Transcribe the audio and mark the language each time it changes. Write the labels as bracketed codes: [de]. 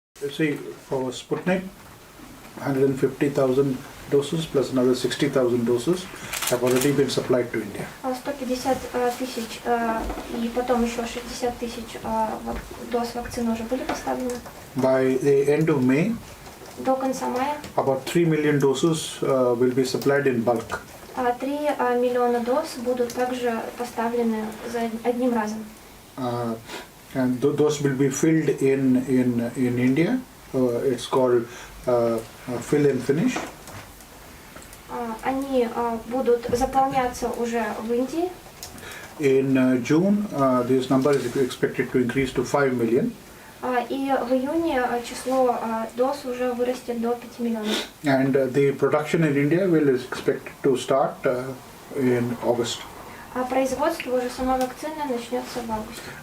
[en] See, for Sputnik, 150,000 doses plus another 60,000 doses have already been supplied to India. [ru] 150 тысяч и потом еще 60 тысяч доз вакцины уже были поставлены. [en] By the end of May, [ru] до конца мая [en] about 3 million doses will be supplied in bulk. [ru] 3 миллиона доз будут также поставлены за одним разом. [en] And those will be filled in India. It's called fill and finish. [ru] Они будут заполняться уже в Индии. [en] In June, this number is expected to increase to 5 million. [ru] И в июне число доз уже вырастет до 5 миллионов. [en] And the production in India will is expected to start in August. [ru] А производство уже самой вакцины начнется в августе.